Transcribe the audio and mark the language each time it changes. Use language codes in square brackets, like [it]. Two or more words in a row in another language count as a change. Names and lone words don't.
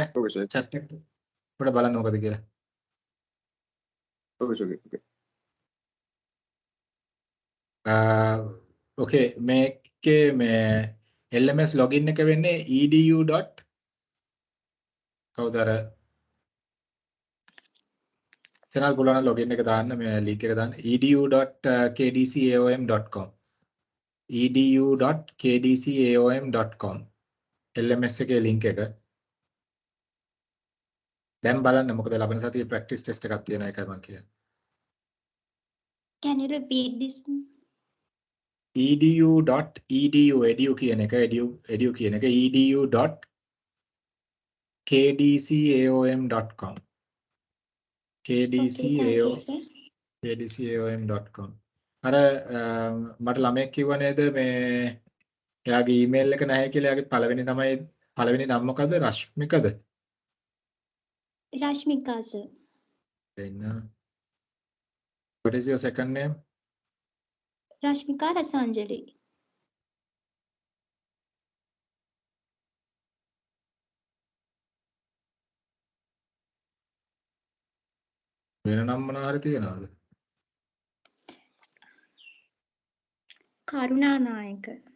[si] chat එක පොඩ බලන්න මොකද කියලා. okay මේකේ මේ [en] LMS login [si] එක වෙන්නේ edu. කවුද අර channel පුළුවන් login එක දාන්න මේ link එක දාන්න edu.kdcaom.com edu.kdcaom.com LMS එකේ link එක දැන් බලන්න මොකද ලබන සතියේ [en] practice test [si] එකක් තියෙනවා ඒකයි මම කියන්නේ. [en] Can you repeat this? [si] edu කියන එක edu කියන එක edu.kdcaom.com kdcaom.com අර මට ළමෙක් කිව්ව නේද මේ එයාගේ ඊමේල් එක නැහැ කියලා එයාගේ පළවෙනි නම මොකද්ද රශ්මිකද? [en] Rashmika, sir. Then what is your second name? Rashmika Rasanjali. [si] වෙන නම් මොනවා හරි තියනවද? Karuna Nayaka.